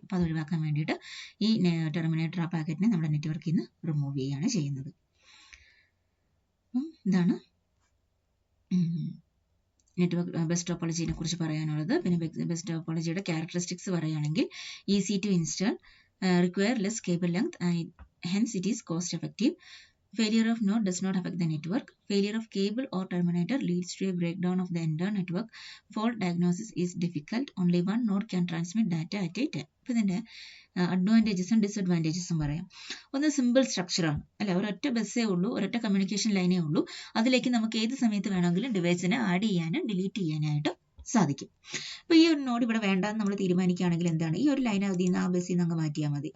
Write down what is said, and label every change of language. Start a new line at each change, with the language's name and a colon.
Malayalam: അപ്പോൾ അത് ഒഴിവാക്കാൻ വേണ്ടിയിട്ട് ഈ ടെർമിനേറ്റർ ആ പാക്കറ്റിനെ നമ്മുടെ നെറ്റ്വർക്കിൽ നിന്ന് റിമൂവ് ചെയ്യുകയാണ് ചെയ്യുന്നത്. ഇതാണ് നെറ്റ്വർക്ക് ബസ് ടോപ്പോളജിനെ കുറിച്ച് പറയാനുള്ളത്. പിന്നെ ബസ് ടോപ്പോളജിയുടെ ക്യാരക്ടറിസ്റ്റിക്സ് പറയുകയാണെങ്കിൽ
English: Easy to install, require less cable length and hence it is cost effective. Failure of node does not affect the network. Failure of cable or terminator leads to a breakdown of the entire network. Fault diagnosis is difficult. Only one node can transmit data at a time.
Malayalam: അപ്പോൾ ഇതിൻ്റെ അഡ്വാൻറ്റേജസും ഡിസഡ്വാൻറ്റേജസും പറയാം. ഒന്ന് simple സ്ട്രക്ചറാണ്, അല്ല ഒരൊറ്റ ബസ്സേ ഉള്ളൂ, ഒരൊറ്റ communication ലൈനേ ഉള്ളൂ. അതിലേക്ക് നമുക്ക് ഏത് സമയത്ത് വേണമെങ്കിലും ഡിവൈസിനെ ആഡ് ചെയ്യാനും ഡിലീറ്റ് ചെയ്യാനായിട്ട് സാധിക്കും. അപ്പോൾ ഈ ഒരു നോഡ് ഇവിടെ വേണ്ടാന്ന് നമ്മൾ തീരുമാനിക്കുകയാണെങ്കിൽ എന്താണ്, ഈ ഒരു ലൈൻ അതിൽ നിന്ന് ആ ബസ്സിൽ നിന്ന് അങ്ങ് മാറ്റിയാൽ മതി.